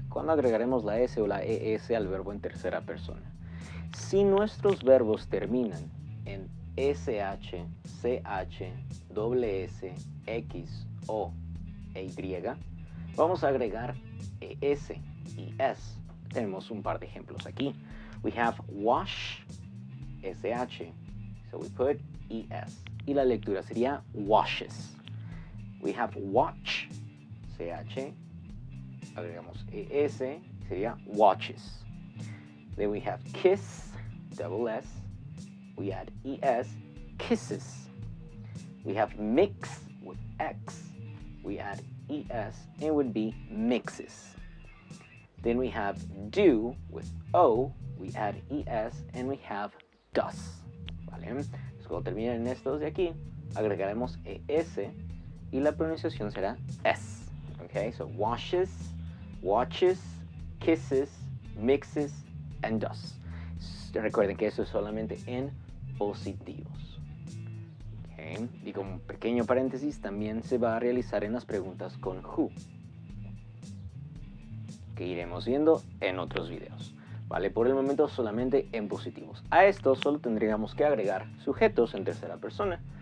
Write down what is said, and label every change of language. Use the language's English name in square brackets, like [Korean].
[Spanish] ¿Cuándo agregaremos la s o la es al verbo en tercera persona? Si nuestros verbos terminan en sh, ch, ws, x, o e y, vamos a agregar es y es. Tenemos un par de ejemplos aquí. [English] We have wash, sh, so we put es. [Spanish] Y la lectura sería washes. [English] We have watch, ch, [Spanish] agregamos es, sería [English] watches. Then we have kiss, double s, we add es, kisses. We have mix with x, we add es, and it would be mixes. Then we have do with o, we add es, and we have does. [Spanish] ¿Vale? Cuando terminen estos de aquí, agregaremos es y la pronunciación será s. [English] Okay, so washes, watches, kisses, mixes, and does. [Spanish] Recuerden que eso es solamente en positivos. Okay. Y como un pequeño paréntesis, también se va a realizar en las preguntas con who, que iremos viendo en otros videos. ¿Vale? Por el momento solamente en positivos. A esto solo tendríamos que agregar sujetos en tercera persona.